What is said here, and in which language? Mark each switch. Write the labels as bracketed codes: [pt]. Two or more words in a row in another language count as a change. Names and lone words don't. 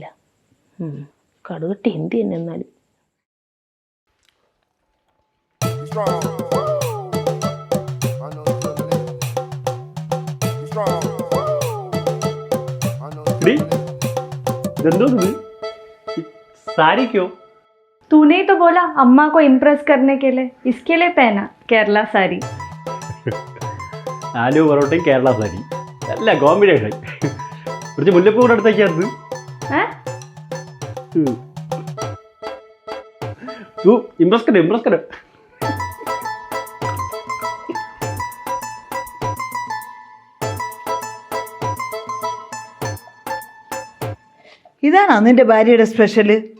[ml] കടുകട്ടി ഹിന്ദി തന്നെ എന്നാലും. ഇതെന്തോ സാരി ക്യോ? [hi] तूने ही तो बोला अम्मा को इम्प्रेस करने के लिए, इसके लिए पहना केरला साड़ी. [ml] ആലു പൊറോട്ടയും കേരള സാരി അല്ല കോമ്പിനേഷൻ. കുറച്ച് മുല്ലപ്പൂ കൂടെ അടുത്തേക്കത്. [hi] इम्प्रेस करो. [ml] ഇതാണോ നിന്റെ ഭാര്യയുടെ സ്പെഷ്യല്?